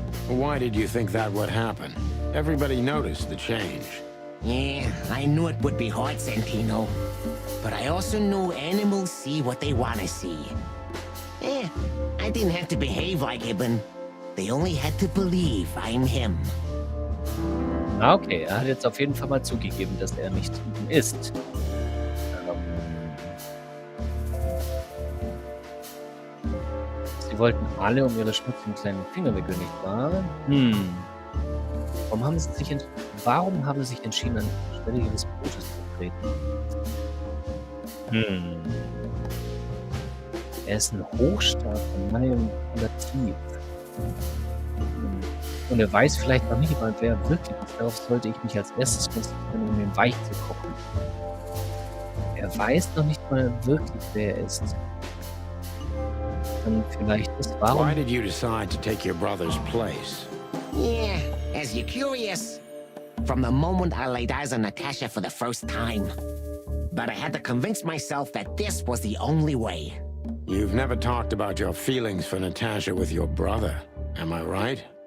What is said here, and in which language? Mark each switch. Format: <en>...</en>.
<en>Why did you think that would happen? Everybody noticed the change. Yeah, I knew it would be hard, Santino. But I also knew animals see what they want to see. Eh, I didn't have to behave like Ibn. They only had to believe I'm him.</en> <de>Ah, okay, er hat jetzt auf jeden Fall mal zugegeben, dass er nicht Ibn ist. Sie wollten alle um ihre schmutzigen kleinen Finger wickeln, nicht wahr? Warum haben sie sich entschieden, an die Stelle ihres Bruders zu treten? Er ist ein Hochstapler, manipulativ. Und er weiß vielleicht noch nicht mal, wer er wirklich ist. Darauf sollte ich mich als erstes konzentrieren, um ihn weich zu kochen. Er weiß noch nicht mal wirklich, wer er ist. Dann vielleicht ist, warum...</de> <en>Why did you decide to take your brother's place? Yeah, as you're curious. From the moment I laid eyes on Natasha for the first time. But I had to convince myself that this was the only way. You've never talked about your feelings for Natasha with your brother, am I right?</en>